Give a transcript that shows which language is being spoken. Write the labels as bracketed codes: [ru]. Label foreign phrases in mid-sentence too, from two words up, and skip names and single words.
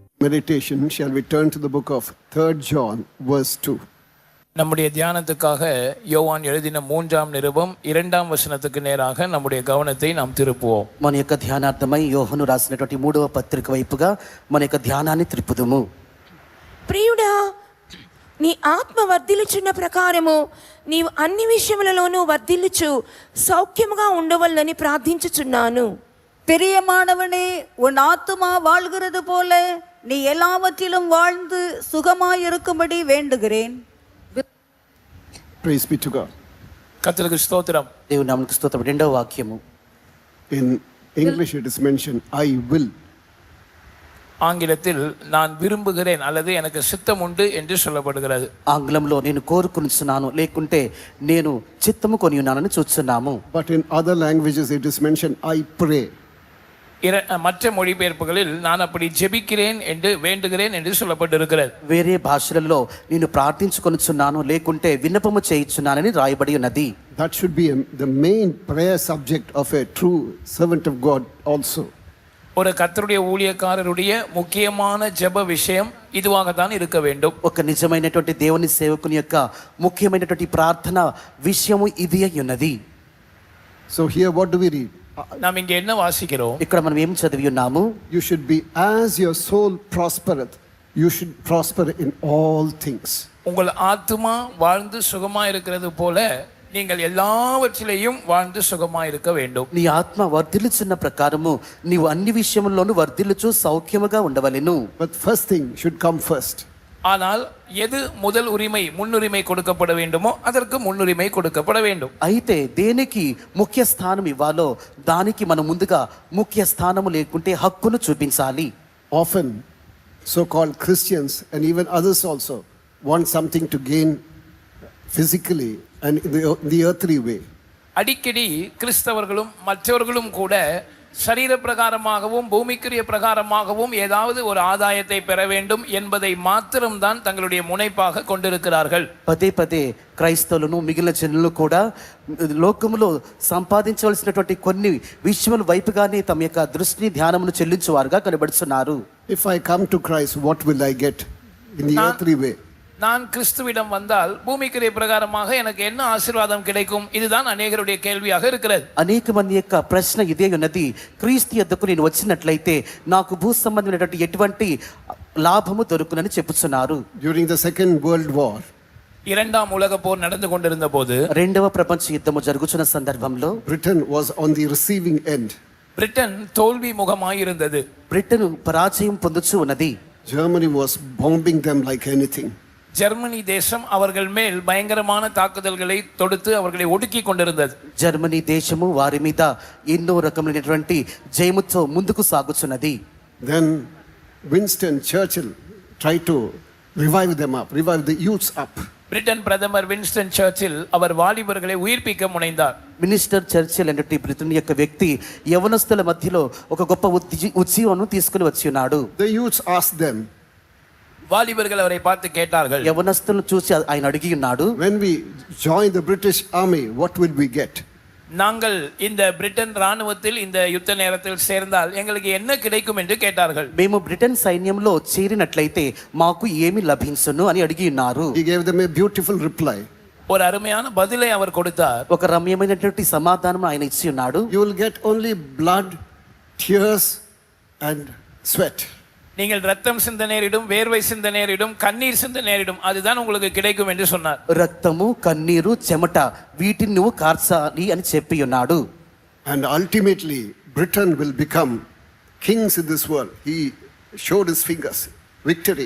[en] meditation, shall we turn to the book of 3rd John, verse 2. [ta] நம்முடைய தியானத்துக்காக யோவான் எழுதின 3ஆம் நிருபம் 2ஆம் வசனத்துக்கு நேராக நம்முடைய கவனத்தை நாம் திருப்புவோம். [te] మన యొక్క ధ్యానార్థమై యోహను రాసినటువంటి 3వ పత్రిక వైపుగా మన యొక్క ధ్యానాన్ని త్రిప్పుదుము. ప్రియుడా, నీ ఆత్మ వర్ధిల్లుచున్న ప్రకారము నీవు అన్ని విషయములలోనూ వర్ధిల్లుచు సౌఖ్యముగా ఉండవల్లని ప్రార్థించుచున్నాను. [ta] பிரியமானவனே, உன் ஆத்துமா வாழ்கிறது போல நீ எல்லாவற்றிலும் வாழ்ந்து சுகமாயிருக்கும்படி வேண்டுகிறேன். [en] Praise be to God. [ta] கர்த்தருக்கு ஸ்தோத்திரம். [te] దేవుని నామమునకు స్తోత్రం. రెండవ వాక్యము [en] In English it is mentioned, I will. [ta] ஆங்கிலத்தில் நான் விரும்புகிறேன் அல்லது எனக்கு சித்தம் உண்டு என்று சொல்லப்படுகிறது. [te] ఆంగ్లంలో నేను కోరుకొనుచున్నాను లేకుంటే నేను చిత్తము కొని ఉన్నానని చూస్తున్నాము. [en] But in other languages it is mentioned, I pray. [ta] மற்ற மொழிபெயர்ப்புகளில் நான் அப்படி ஜெபிக்கிறேன் என்று வேண்டுகிறேன் என்று சொல்லப்பட்டிருக்கிறது. [te] వేరే భాషలలో నేను ప్రార్థించుకొనుచున్నాను లేకుంటే విన్నపము చేయుచున్నానని రాయబడి ఉన్నది. [en] That should be the main prayer subject of a true servant of God also. [ta] ஒரு கர்த்தருடைய ஊழியக்காரருடைய முக்கியமான ஜெப விஷயம் இதுவாகத்தான் இருக்க வேண்டும். [te] ఒక నిజమైనటువంటి దేవుని సేవకుని యొక్క ముఖ్యమైనటువంటి ప్రార్థన విషయము ఇది అయి ఉన్నది. [en] So here what do we read? [ta] நாம் இங்கே என்ன வாசிக்கிறோம்? [te] ఇక్కడ మనం ఏం చదివి ఉన్నాము? [en] You should be, as your soul prospereth, you should prosper in all things. [ta] உங்கள் ஆத்துமா வாழ்ந்து சுகமா இருக்கிறது போல நீங்கள் எல்லாவற்றிலேயும் வாழ்ந்து சுகமா இருக்க வேண்டும். [te] నీ ఆత్మ వర్ధిల్లుచున్న ప్రకారము నీవు అన్ని విషయముల్లోనూ వర్ధిల్లుచు సౌఖ్యముగా ఉండవలెను. [en] But first thing should come first. [ta] ஆனால் எது முதல் உரிமை முன்னுரிமை கொடுக்கப்பட வேண்டுமோ அதற்கு முன்னுரிமை கொடுக்கப்பட வேண்டும். [te] అయితే దేనికి ముఖ్య స్థానం ఇవ్వాలో దానికి మనం ముందుగా ముఖ్య స్థానము లేకుంటే హక్కును చూపించాలి. [en] Often so-called Christians and even others also want something to gain physically and in the earthly way. [ta] அடிக்கடி கிறிஸ்தவர்களும் மற்றவர்களும் கூட சரீர பிரகாரமாகவும் பூமிக்குரிய பிரகாரமாகவும் ஏதாவது ஒரு ஆதாயத்தை பெற வேண்டும் என்பதை மாத்திரம்தான் தங்களுடைய முனைப்பாக கொண்டிருக்கிறார்கள். [te] పదే పదే క్రైస్తవులను మిగిలిన జనులు కూడా లోకములో సంపాదించవలసినటువంటి కొన్ని విషయముల వైపుగానే తమ యొక్క దృష్టిని ధ్యానమును చెల్లించువారుగా కనబడుతున్నారు. [en] If I come to Christ, what will I get in the earthly way? [ta] நான் கிறிஸ்துவிடம் வந்தால் பூமிக்குரிய பிரகாரமாக எனக்கு என்ன ஆசீர்வாதம் கிடைக்கும்? இதுதான் அநேகருடைய கேள்வியாக இருக்கிறது. [te] అనేక మంది యొక్క ప్రశ్న ఇదే ఉన్నది. క్రీస్తు యొద్దకు నేను వచ్చినట్లయితే నాకు భూ సంబంధమైనటువంటి ఎటువంటి లాభము దొరుకునని చెప్పుచున్నారు. [en] During the Second World War, [ta] இரண்டாம் உலக போர் நடந்து கொண்டிருந்த போது, [te] రెండవ ప్రపంచ యుద్ధము జరుగుతున్న సందర్భంలో [en] Britain was on the receiving end. [ta] பிரிட்டன் தோல்வி முகமாய் இருந்தது. [te] బ్రిటన్ పరాజయం పొందుచు ఉన్నది. [en] Germany was bombing them like anything. [ta] ஜெர்மனி தேசம் அவர்கள் மேல் பயங்கரமான தாக்குதல்களை தொடுத்து அவர்களை ஒடுக்கி கொண்டிருந்தது. [te] జర్మనీ దేశము వారి మీద ఎన్నో రకమైనటువంటి జయముతో ముందుకు సాగుచున్నది. [en] Then Winston Churchill tried to revive them up, revive the youths up. [ta] பிரிட்டன் பிரதமர் வின்ஸ்டன் சர்ச்சில் அவர் வாலிபர்களை உயிர்ப்பிக்க முனைந்தார். [te] మినిస్టర్ చర్చిల్ అనేటి బ్రిటన్ యొక్క వ్యక్తి యవనస్తుల మధ్యలో ఒక గొప్ప ఉద్యమం తీసుకుని వచ్చి ఉన్నాడు. [en] The youths asked them, [ta] வாலிபர்கள் அவரை பார்த்து கேட்டார்கள், [te] యవనస్తులను చూసి ఆయన అడిగి ఉన్నాడు, [en] when we join the British army, what will we get? [ta] நாங்கள் இந்த பிரிட்டன் ராணுவத்தில் இந்த யுத்த நேரத்தில் சேர்ந்தால் எங்களுக்கு என்ன கிடைக்கும் என்று கேட்டார்கள். [te] మేము బ్రిటన్ సైన్యంలో చేరినట్లయితే మాకు ఏమి లభించును అని అడిగి ఉన్నారు. [en] He gave them a beautiful reply. [ta] ஒரு அருமையான பதிலை அவர் கொடுத்தார். [te] ఒక రమ్యమైనటువంటి సమాధానం ఆయన ఇచ్చి ఉన్నాడు. [en] You will get only blood, tears and sweat. [ta] நீங்கள் ரத்தம் சிந்த நேரிடும், வேர்வை சிந்த நேரிடும், கண்ணீர் சிந்த நேரிடும், அதுதான் உங்களுக்கு கிடைக்கும் என்று சொன்னார். [te] రక్తము, కన్నీరు, చెమట వీటిని నువ్వు కార్చాలి అని చెప్పి ఉన్నాడు. [en] And ultimately Britain will become kings in this world. He showed his fingers. Victory.